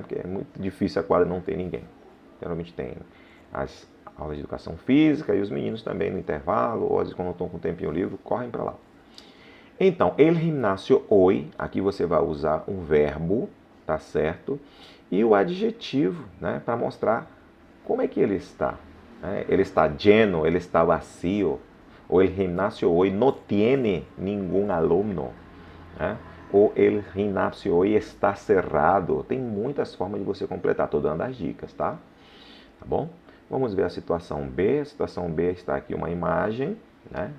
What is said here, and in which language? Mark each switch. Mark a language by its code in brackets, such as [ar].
[pt] Porque é muito difícil a quadra não ter ninguém. Geralmente tem as aulas de educação física e os meninos também no intervalo, ou às vezes quando estão com um tempinho livre, correm para lá. Então, [es] el gimnasio hoy, [pt] aqui você vai usar um verbo, tá certo? E o adjetivo, né, para mostrar como é que ele está. Né? Ele está lleno, ele está vacío. [es] O el gimnasio hoy no tiene ningún alumno. Né? O el gimnasio hoy está cerrado. [pt] Tem muitas formas de você completar. Estou dando as dicas, tá? Tá bom? Vamos ver a situação B. A situação B está aqui uma imagem, né?